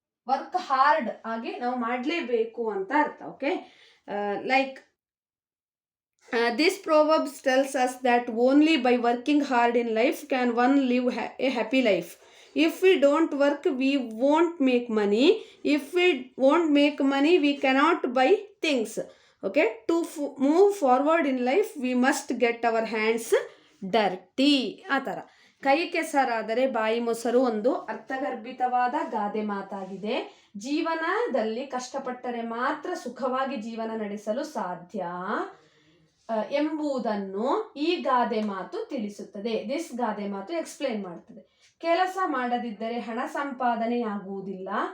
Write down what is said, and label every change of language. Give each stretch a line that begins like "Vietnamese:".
Kannada: Work hard ಆಗಿ ನಾವು ಮಾಡಲೇಬೇಕು ಅಂತ ಅರ್ಥ. Okay, like
English: this proverb tells us that only by working hard in life can one live a happy life. If we don't work, we won't make money. If we won't make money, we cannot buy things. Okay, to move forward in life, we must get our hands dirty.
Kannada: ಆ ಥರ ಕೈ ಕೆಸರಾದರೆ ಬಾಯಿ ಮೊಸರು ಒಂದು ಅರ್ಥಗರ್ಭಿತವಾದ ಗಾದೆ ಮಾತಾಗಿದೆ. ಜೀವನದಲ್ಲಿ ಕಷ್ಟಪಟ್ಟರೆ ಮಾತ್ರ ಸುಖವಾಗಿ ಜೀವನ ನಡೆಸಲು ಸಾಧ್ಯ. ಎಂಬುದನ್ನು ಈ ಗಾದೆ ಮಾತು ತಿಳಿಸುತ್ತದೆ.
English: this
Kannada: ಗಾದೆ ಮಾತು ಎಕ್ಸ್ಪ್ಲೇನ್ ಮಾಡ್ತದೆ. ಕೆಲಸ ಮಾಡದಿದ್ದರೆ ಹಣ ಸಂಪಾದನೆಯಾಗುವುದಿಲ್ಲ.